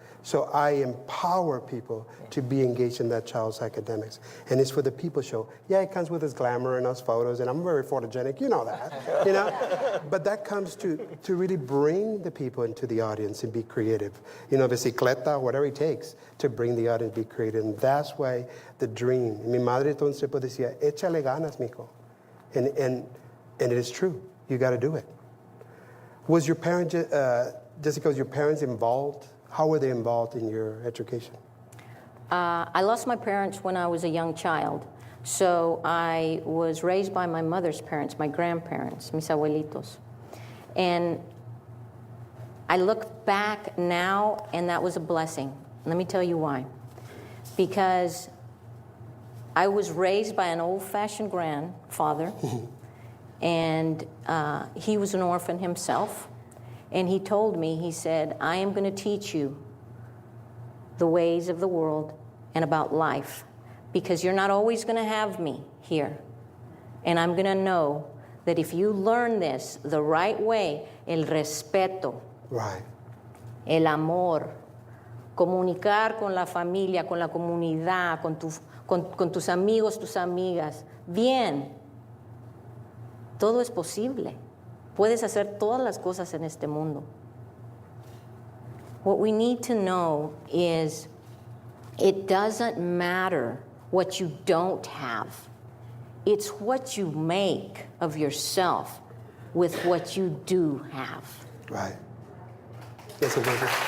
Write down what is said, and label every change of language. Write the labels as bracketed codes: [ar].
[en] So I empower people to be engaged in that child's academics. And it's for the people show. Yeah, it comes with its glamour and us photos, and I'm very photogenic, you know that. You know? But that comes to really bring the people into the audience and be creative. You know, bicicleta, whatever it takes to bring the audience, be creative. And that's why the dream. [es] Mi madre todo el tiempo decía, échale ganas, mijo. [en] And it is true. You got to do it. Was your parent, Jessica, was your parents involved? How were they involved in your education? I lost my parents when I was a young child. So I was raised by my mother's parents, my grandparents, [es] mis abuelitos. [en] And I look back now, and that was a blessing. Let me tell you why. Because I was raised by an old-fashioned grandfather, and he was an orphan himself. And he told me, he said, I am going to teach you the ways of the world and about life, because you're not always going to have me here. And I'm going to know that if you learn this the right way, [es] el respeto, [en] right, [es] el amor, comunicar con la familia, con la comunidad, con tus amigos, tus amigas, bien, todo es posible. Puedes hacer todas las cosas en este mundo. [en] What we need to know is it doesn't matter what you don't have. It's what you make of yourself with what you do have. Right. Yes, it is.